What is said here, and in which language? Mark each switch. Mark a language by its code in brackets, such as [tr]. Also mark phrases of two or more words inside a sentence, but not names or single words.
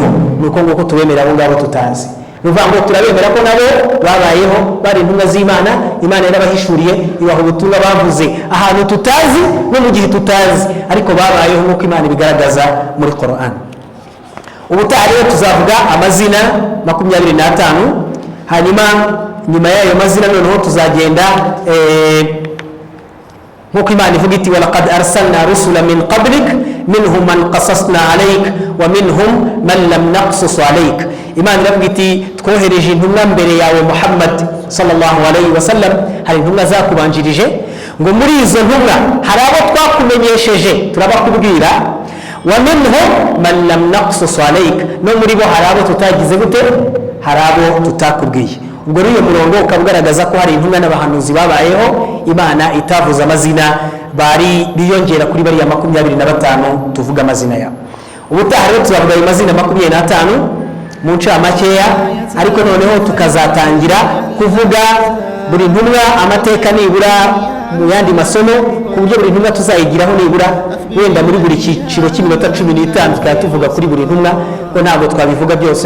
[rw] Nuko nguko tubemera abo ngabo tutazi. Nuvuga ngo turabemera ko nabo babayeho, bari intumwa z'Imana, Imana yarabahishuriye ibaha ubutumwa bavuze ahantu tutazi no mu gihe tutazi, ariko babayeho nk'uko Imana ibigaragaza muri Qur'an. Ubutaha rero tuzavuga amazina 25, hanyuma nyuma y'ayo mazina noneho tuzagenda nk'uko Imana ivuga iti [ar] ولقد أرسلنا رسلا من قبلك منهم من قصصنا عليك ومنهم من لم نقصص عليك. [rw] Imana iravuga iti twohereje intumwa mbere yawe Muhammad [ar] صلى الله عليه وسلم, [rw] hari intumwa zakubanjirije, ngo muri izo ntumwa hari abo twakumenyesheje turabakubwira, [ar] ومنهم من لم نقصص عليك, [rw] no muri bo hari abo tutagize gute, hari abo tutakubwiye. Ubwo rero murongo ukabugaragaza ko hari intumwa n'abahanuzi babayeho Imana itavuza amazina, bari biyongera kuri bariya 25 tuvuga amazina yabo. Ubutaha rero tuzavuga ayo mazina 25 mu ncamakeya, ariko noneho tukazatangira kuvuga buri ntumwa amateka nibura mu yandi masomo, ku buryo buri ntumwa tuzayigiraho nibura wenda muri buri cyiciro cy'iminota 15 tukaba tuvuga kuri buri ntumwa, ko ntabwo twabivuga byose.